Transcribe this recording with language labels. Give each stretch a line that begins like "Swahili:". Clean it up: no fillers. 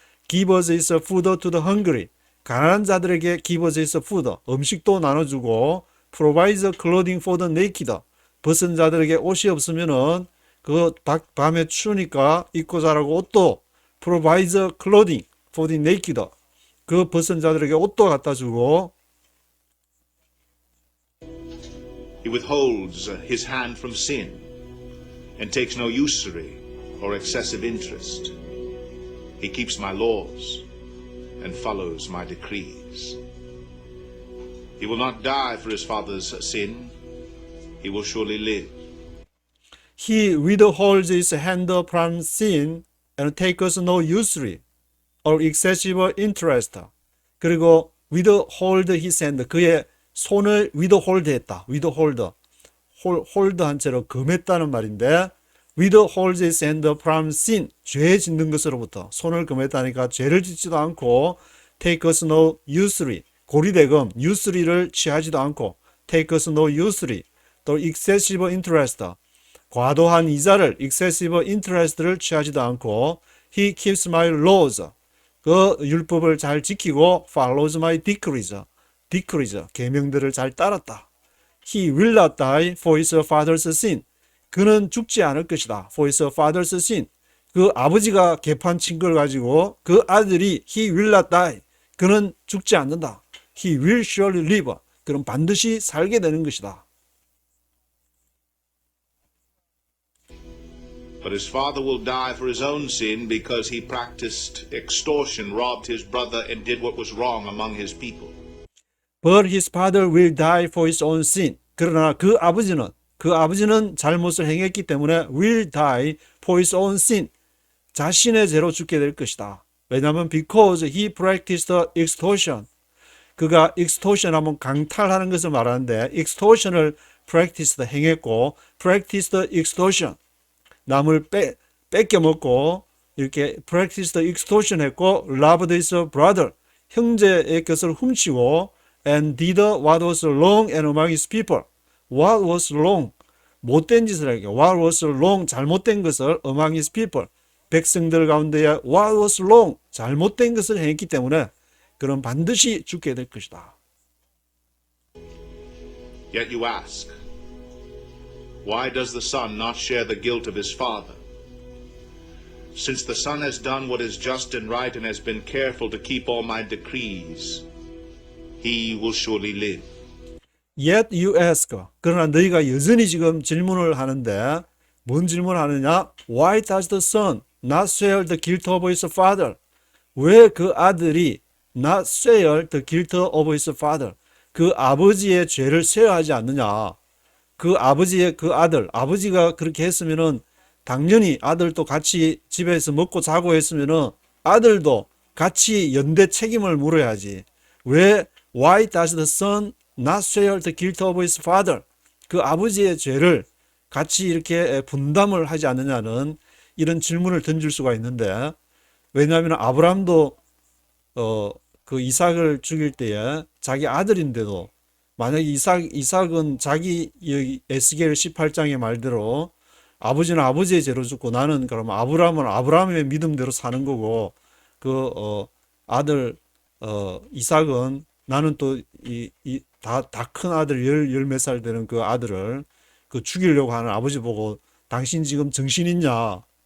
English: gives his food to the hungry,
Korean: 가난한 자들에게
English: gives his food,
Korean: 음식도 나눠주고
English: provides clothing for the naked,
Korean: 벗은 자들에게 옷이 없으면은 그 밤에 추우니까 입고 자라고 옷도 provides clothing for the naked, 그 벗은 자들에게 옷도 갖다 주고
English: He withholds his hand from sin and takes no usury or excessive interest. He keeps my laws and follows my decrees. He will not die for his father's sin. He will surely live. He withholds his hand from sin and takes no usury. or excessive interest.
Korean: 그리고
English: withhold his hand,
Korean: 그의 손을 withhold 했다. withhold, hold 한 채로 금했다는 말인데,
English: withhold his hand from sin,
Korean: 죄 짓는 것으로부터 손을 금했다니까 죄를 짓지도 않고,
English: take us no usury,
Korean: 고리대금 usury를 취하지도 않고, take us no usury, 또
English: excessive interest,
Korean: 과도한 이자를
English: excessive interest
Korean: 를 취하지도 않고,
English: he keeps my laws,
Korean: 그 율법을 잘 지키고,
English: follows my decrees,
Korean: 계명들을 잘 따랐다.
English: He will not die for his father's sin.
Korean: 그는 죽지 않을 것이다.
English: For his father's sin.
Korean: 그 아버지가 개판친 걸 가지고 그 아들이
English: he will not die.
Korean: 그는 죽지 않는다.
English: He will surely live.
Korean: 그는 반드시 살게 되는 것이다.
English: But his father will die for his own sin because he practiced extortion, robbed his brother, and did what was wrong among his people. But his father will die for his own sin.
Korean: 그러나 그 아버지는 잘못을 행했기 때문에
English: will die for his own sin.
Korean: 자신의 죄로 죽게 될 것이다. 왜냐하면
English: because he practiced extortion.
Korean: 그가 extortion 하면 강탈하는 것을 말하는데 extortion을 practiced 행했고
English: practiced extortion.
Korean: 남을 뺏겨 먹고 이렇게
English: practiced extortion
Korean: 했고
English: robbed his brother.
Korean: 형제의 것을 훔치고
English: and did what was wrong and among his people. What was wrong?
Korean: 못된 짓을 하게.
English: What was wrong?
Korean: 잘못된 것을
English: among his people.
Korean: 백성들 가운데에
English: what was wrong?
Korean: 잘못된 것을 했기 때문에 그는 반드시 죽게 될 것이다.
English: Yet you ask, why does the son not share the guilt of his father? Since the son has done what is just and right and has been careful to keep all my decrees, he will surely live. Yet you ask.
Korean: 그러나 너희가 여전히 지금 질문을 하는데 뭔 질문을 하느냐?
English: Why does the son not share the guilt of his father?
Korean: 왜 그 아들이
English: not share the guilt of his father?
Korean: 그 아버지의 죄를 쉐어하지 않느냐? 그 아버지의 그 아버지가 그렇게 했으면은 당연히 아들도 같이 집에서 먹고 자고 했으면은 아들도 같이 연대 책임을 물어야지.
English: 왜 Why does the son not share the guilt of his father?
Korean: 그 아버지의 죄를 같이 이렇게 분담을 하지 않느냐는 이런 질문을 던질 수가 있는데, 왜냐하면 아브라함도 그 이삭을 죽일 때에 자기 아들인데도 만약에 이삭은 자기 에스겔 18장의 말대로 아버지는 아버지의 죄로 죽고 나는 그러면 아브라함은 아브라함의 믿음대로 사는 거고 그 아들 이삭은 나는 또 다 큰 아들 열 몇 살 되는 그 아들을 그 죽이려고 하는 아버지 보고 당신 지금 정신 있냐?